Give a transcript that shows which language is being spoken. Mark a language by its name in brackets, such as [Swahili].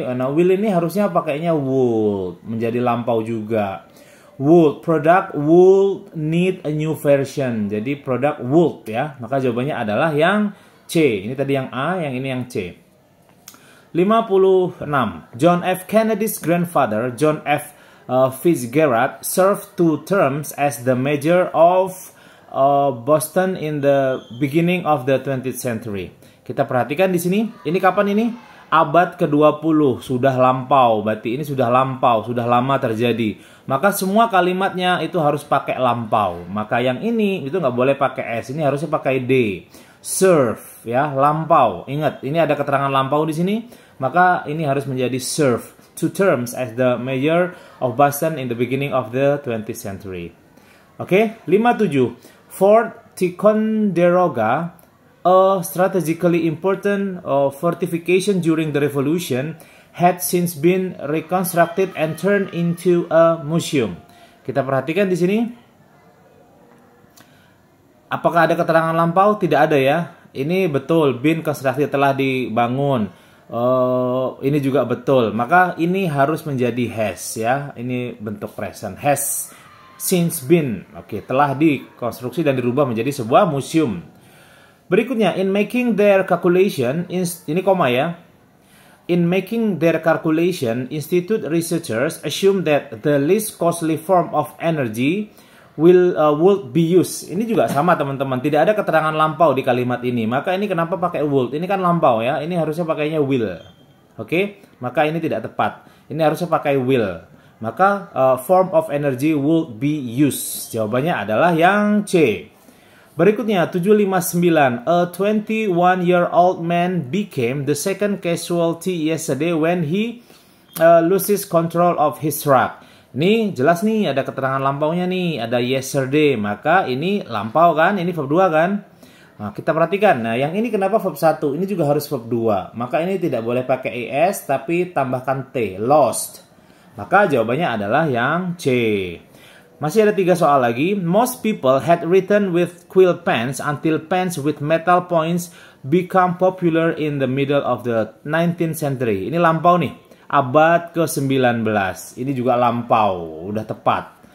[Indonesian] Nah, will ini harusnya pakainya would, menjadi lampau juga. [English] Would, product would need a new version. [Indonesian] Jadi product would ya. Maka jawabannya adalah yang C. Ini tadi yang A, yang ini yang C. [English] 56. John F. Kennedy's grandfather, John F. Fitzgerald, served 2 terms as the mayor of Boston in the beginning of the 20th century. [Indonesian] Kita perhatikan di sini, ini kapan ini? Abad ke-20, sudah lampau, berarti ini sudah lampau, sudah lama terjadi. Maka semua kalimatnya itu harus pakai lampau. Maka yang ini itu nggak boleh pakai S, ini harusnya pakai D. Serve ya, lampau. Ingat, ini ada keterangan lampau di sini, maka ini harus menjadi serve. [English] 2 terms as the mayor of Boston in the beginning of the 20th century. Oke, 57. Fort Ticonderoga, a strategically important fortification during the Revolution, had since been reconstructed and turned into a museum. [Indonesian] Kita perhatikan di sini. Apakah ada keterangan lampau? Tidak ada ya. Ini betul, [English] been constructed, [Indonesian] telah dibangun. Ini juga betul. Maka ini harus menjadi has ya. Ini bentuk present. [English] Has since been. [Indonesian] Oke, telah dikonstruksi dan dirubah menjadi sebuah museum. Berikutnya, [English] in making their calculation, [Indonesian] ini koma ya. [English] In making their calculation, institute researchers assume that the least costly form of energy would be used. [Indonesian] Ini juga sama teman-teman, tidak ada keterangan lampau di kalimat ini. Maka ini kenapa pakai would? Ini kan lampau ya. Ini harusnya pakainya will. Oke? Maka ini tidak tepat. Ini harusnya pakai will. [English] Maka form of energy would be used. [Indonesian] Jawabannya adalah yang C. Berikutnya 759. [English] A 21-year-old man became the second casualty yesterday when he loses control of his truck. [Indonesian] Ini jelas nih, ada keterangan lampaunya nih, ada yesterday, maka ini lampau kan, ini verb 2 kan. Nah, kita perhatikan, nah yang ini kenapa verb 1, ini juga harus verb 2. Maka ini tidak boleh pakai es, tapi tambahkan T, lost. Maka jawabannya adalah yang C. Masih ada 3 soal lagi. [English] Most people had written with quill pens until pens with metal points become popular in the middle of the 19th century. [Indonesian] Ini lampau nih. Abad ke-19. Ini juga lampau, udah tepat.